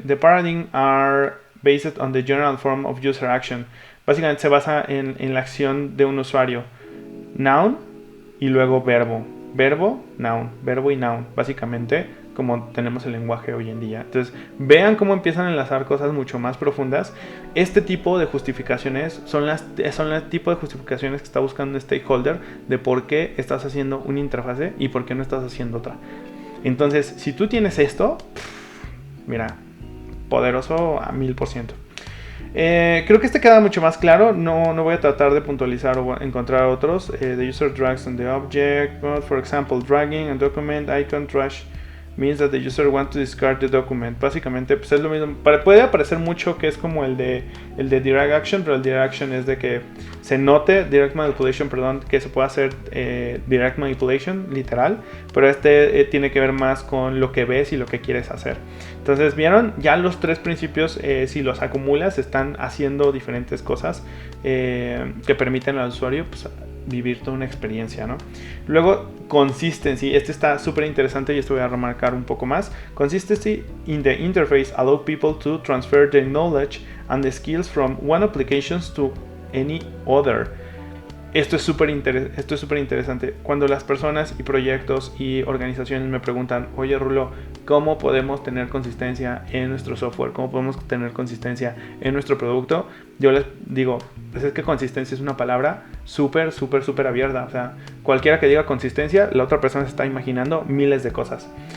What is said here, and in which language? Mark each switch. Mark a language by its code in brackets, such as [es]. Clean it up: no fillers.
[en] The paradigm are based on the general form of user action. [es] Básicamente se basa en la acción de un usuario. Noun y luego verbo. Verbo, noun. Verbo y noun. Básicamente como tenemos el lenguaje hoy en día. Entonces vean cómo empiezan a enlazar cosas mucho más profundas. Este tipo de justificaciones son el tipo de justificaciones que está buscando un stakeholder de por qué estás haciendo una interfase y por qué no estás haciendo otra. Entonces, si tú tienes esto, mira, poderoso a 1000%. Creo que este queda mucho más claro. No voy a tratar de puntualizar o encontrar otros. [en] The user drags on the object. For example, dragging a document icon trash means that the user wants to discard the document. [es] Básicamente, pues es lo mismo. Puede aparecer mucho que es como el de drag action, pero el drag action es de que se note direct manipulation, perdón, que se pueda hacer direct manipulation, literal, pero tiene que ver más con lo que ves y lo que quieres hacer. Entonces, ¿vieron? Ya los tres principios, si los acumulas, están haciendo diferentes cosas que permiten al usuario pues, vivir toda una experiencia, ¿no? Luego, consistency. Este está súper interesante y esto voy a remarcar un poco más. [en] Consistency in the interface allow people to transfer their knowledge and the skills from one application to any other. [es] Esto es súper interesante. Cuando las personas y proyectos y organizaciones me preguntan, oye Rulo, ¿cómo podemos tener consistencia en nuestro software? ¿Cómo podemos tener consistencia en nuestro producto? Yo les digo, pues es que consistencia es una palabra súper abierta. O sea, cualquiera que diga consistencia, la otra persona se está imaginando miles de cosas.